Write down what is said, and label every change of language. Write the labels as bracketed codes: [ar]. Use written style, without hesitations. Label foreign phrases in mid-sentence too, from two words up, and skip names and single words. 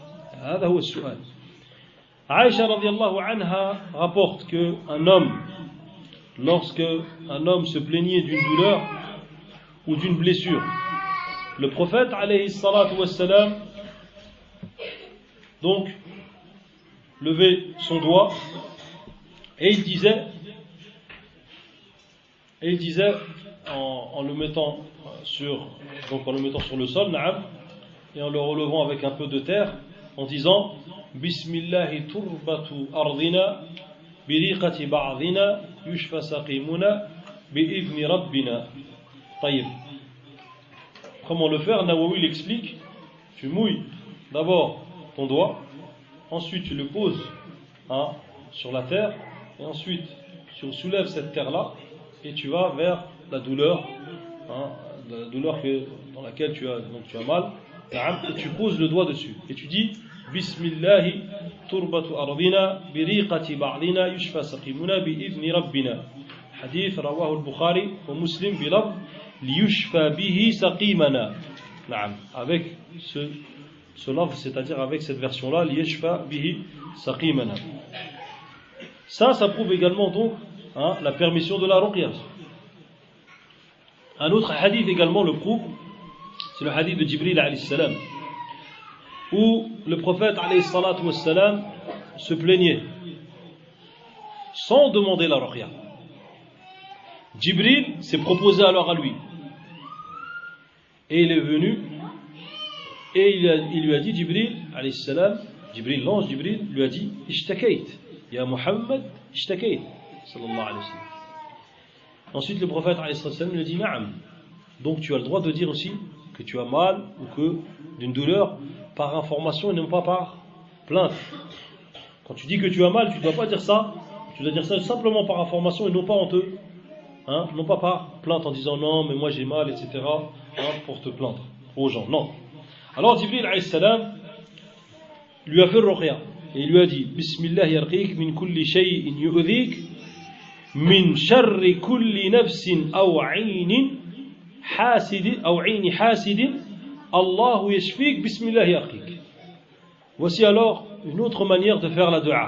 [ar] هذا هو السؤال. [fr] Aïcha [ar] رضي الله عنها [fr] rapporte qu'un homme, lorsque un homme se plaignait d'une douleur ou d'une blessure, le prophète [ar] عليه الصلاة والسلام [fr] donc levait son doigt et il disait en le mettant sur le sol, na'am, et en le relevant avec un peu de terre, en disant [ar] بسم الله تربة أرضنا بريقة بعضنا يشفى سقيمنا بإذن ربنا. [fr] Taïb. Comment le faire? Nawawi l'explique. Tu mouilles d'abord ton doigt, ensuite tu le poses sur la terre, et ensuite tu soulèves cette terre-là et tu vas vers la douleur, dans laquelle tu as mal, et tu poses le doigt dessus et tu dis [ar] بسم الله تربة أرضنا بريقة بعضنا يشفى سقيمنا بإذن ربنا. حديث رواه البخاري ومسلم بلفظ ليشفى به سقيمنا. [fr] Avec ce lafz, c'est-à-dire avec cette version-là, [ar] ليشفى به سقيمنا. [fr] Ça prouve également donc la permission de la ruqya. Un autre hadith également le prouve, c'est le hadith de Jibril [ar] عليه السلام, [fr] où le prophète [ar] عليه الصلاة والسلام [fr] se plaignait sans demander la ruqya. Jibril s'est proposé alors à lui et il est venu et il lui a dit, Jibril [ar] عليه السلام, [fr] l'ange Jibril lui a dit [ar] اشتكيت يا محمد اشتكيت صلى الله عليه وسلم. [fr] Ensuite, le prophète [ar] عليه السلام [fr] lui dit Na'am. Donc tu as le droit de dire aussi que tu as mal ou que d'une douleur par information et non pas par plainte. Quand tu dis que tu as mal, tu ne dois pas dire ça. Tu dois dire ça simplement par information et non pas honteux. Non pas par plainte en disant non, mais moi j'ai mal, etc. Pour te plaindre aux gens. Non. Alors Jibril [ar] عليه السلام [fr] lui a fait le ruqya et il lui a dit [ar] بسم الله يرقيك من كل شيء يؤذيك من شر كل نفس أو عين حاسد أو عين حاسد الله يشفيك بسم الله يرقيك. [fr] Voici alors une autre manière de faire la dua.